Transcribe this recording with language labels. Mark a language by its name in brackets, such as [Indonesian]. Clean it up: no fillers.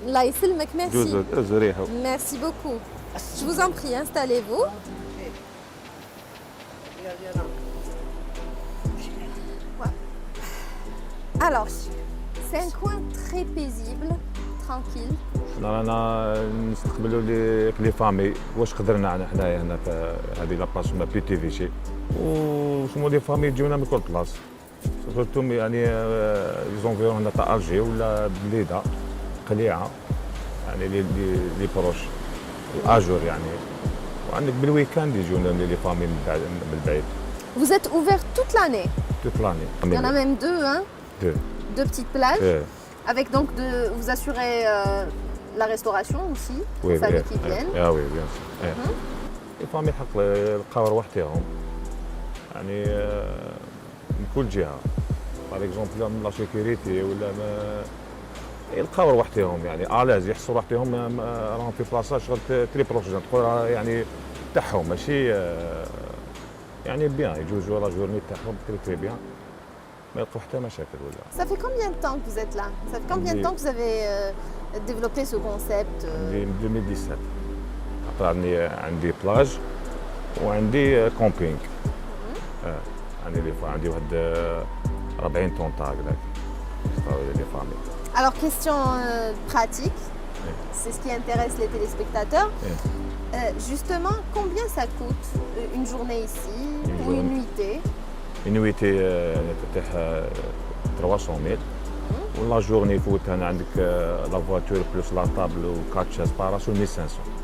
[Arabic] Allah يسلمك, merci. جوزوا ريحوا [French] Merci beaucoup. Je vous en prie, installez-vous. Alors, c'est un coin très paisible, tranquille. [Arabic] رانا نستقبلوا لي فامي واش قدرنا حنايا هنا في هذه لاباس ما بيتي فيشي وشمو لي فامي يجونا من كل بلاصه سورتو يعني زونفيرون هنا تاع الجي ولا بليده قليعه يعني لي بروش اجور يعني وعندك بالويكاند يجونا لي فامي من بعيد. [French] Vous êtes ouvert toute l'année. toute l'année. Il y en a même deux, hein? Deux petites plages. Avec donc vous assurez la restauration aussi aux familles qui viennent. Ah oui, bien sûr. [Arabic] Les familles الحق لقاو رواحتهم يعني من كل جهه. [French] باغ اكزومبل من لا سيكوريتي [Arabic] ولا ما يلقاو رواحتهم يعني الاز يحسوا رواحتهم راهم في بلاصه شغل تري بروفيسيونيل تقول يعني تاعهم ماشي يعني بيان يجوزوا لا جورني تاعهم تري بيان ما يلقاو حتى مشاكل ولا. [French] Ça fait combien de temps que vous êtes là? Ça fait combien de temps que vous avez développé ce concept? [Arabic] من 2017. après عندي بلاج وعندي كومبينغ. عندي واحد 40 طون تاع هكذاك. لي فامي. [French] Alors question pratique, c'est ce qui intéresse les téléspectateurs. Justement, combien ça coûte une journée ici ou une nuitée? [Arabic] Une nuitée تاع 300 000 ولا جورني يفوتها انا عندك [French] لا فواتور بلوس لا طابل و 4 شاز باراسول [Arabic] 1500.